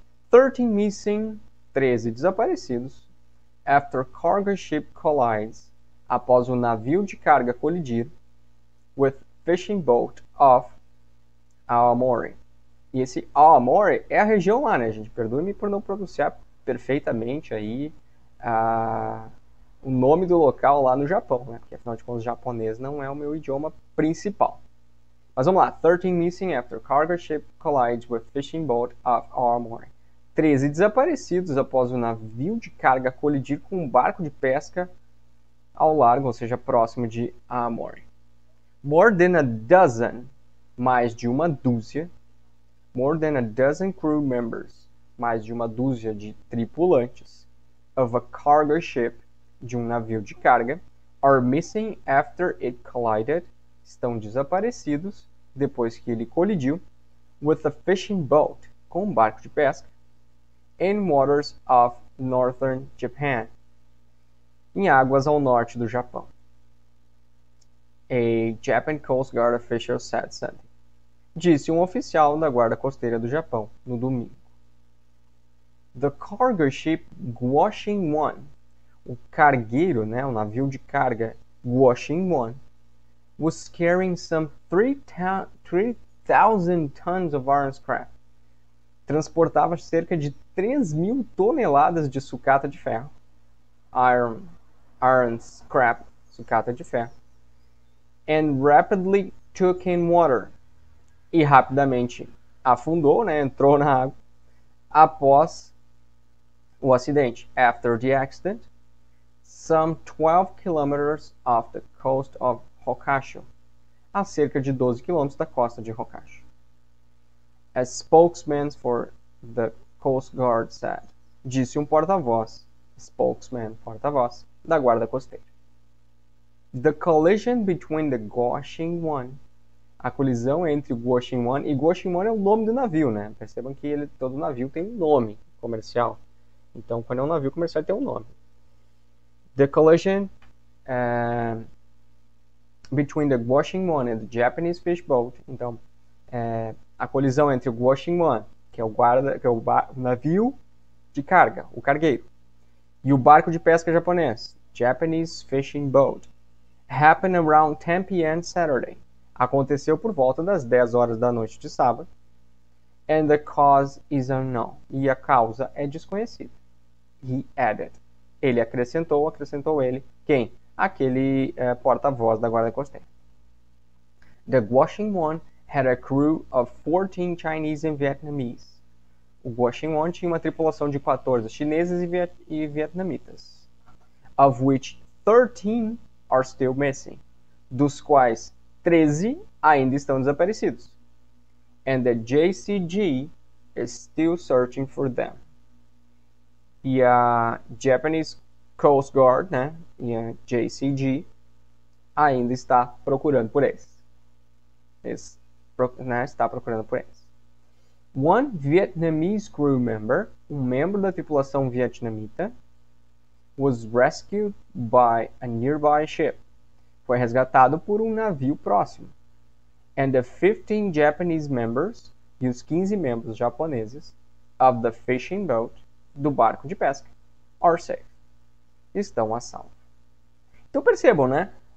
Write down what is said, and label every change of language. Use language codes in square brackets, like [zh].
[en] 13 missing, [pt] 13 desaparecidos, [en] after cargo ship collides, [pt] após o navio de carga colidir, [en] with fishing boat off Aomori. [pt] E esse Aomori é a região lá, né, gente? Perdoe-me por não pronunciar perfeitamente aí o nome do local lá no Japão, né? Porque afinal de contas, o japonês não é o meu idioma principal. Mas vamos lá. [en] 13 missing after cargo ship collides with fishing boat off Aomori. [pt] 13 desaparecidos após o navio de carga colidir com um barco de pesca ao largo, ou seja, próximo de Aomori. [en] More than a dozen, [pt] mais de uma dúzia. [en] More than a dozen crew members, [pt] mais de uma dúzia de tripulantes, [en] of a cargo ship, [pt] de um navio de carga, [en] are missing after it collided, [pt] estão desaparecidos depois que ele colidiu, [en] with a fishing boat, [pt] com um barco de pesca, [en] in waters of northern Japan, [pt] em águas ao norte do Japão. [en] A Japan Coast Guard official said Sunday. [pt] Disse um oficial da Guarda Costeira do Japão no domingo. [en] The cargo ship Washing One, [pt] o cargueiro, né, o navio de carga [en] Washing One, was carrying some 3,000 tons of iron scrap. [pt] Transportava cerca de 3.000 toneladas de sucata de ferro. [en] Iron scrap, [pt] sucata de ferro. [en] and rapidly took in water. [pt] E rapidamente afundou, né? Entrou na água após o acidente. [en] After the accident, some 12 kilometers off the coast of Hokkaido, [pt] a cerca de 12 quilômetros da costa de Hokkaido. [en] A spokesman for the Coast Guard said, [pt] disse um porta-voz, [en] spokesman, [pt] porta-voz, da guarda costeira. [en] The collision between the Guoxing One, [pt] a colisão entre o Guoxing One, e Guoxing One é o nome do navio, né? Percebam que todo navio tem um nome comercial. Então, quando é um navio comercial, tem um nome. [en] The collision between the Guoxing One and the Japanese fish boat. [pt] Então, a colisão entre o Guoxing One, que é o navio de carga, o cargueiro, e o barco de pesca japonês, [en] Japanese fishing boat, happened around 10 p.m. Saturday. [pt] Aconteceu por volta das 10 horas da noite de sábado. [en] And the cause is unknown. [pt] E a causa é desconhecida. [en] He added. [pt] Ele acrescentou ele. Quem? Aquele porta-voz da guarda costeira. [en] The Guoxing One had a crew of 14 Chinese and Vietnamese. [pt] O Guoxing One tinha uma tripulação de 14 chineses e vietnamitas, [en] of which 13 are still missing, [pt] dos quais 13 ainda estão desaparecidos. [en] And the JCG is still searching for them. [pt] E a Japanese Coast Guard, né, e a JCG ainda está procurando por eles. Está procurando por eles. [en] One Vietnamese crew member, [pt] um membro da tripulação vietnamita, [en] was rescued by a nearby ship. [pt] Foi resgatado por um navio próximo. [en] And the 15 Japanese members, [pt] e os 15 membros japoneses, [en] of the fishing boat, [pt] do barco de pesca, [en] are safe. [pt] Estão a salvo. Então percebam, né?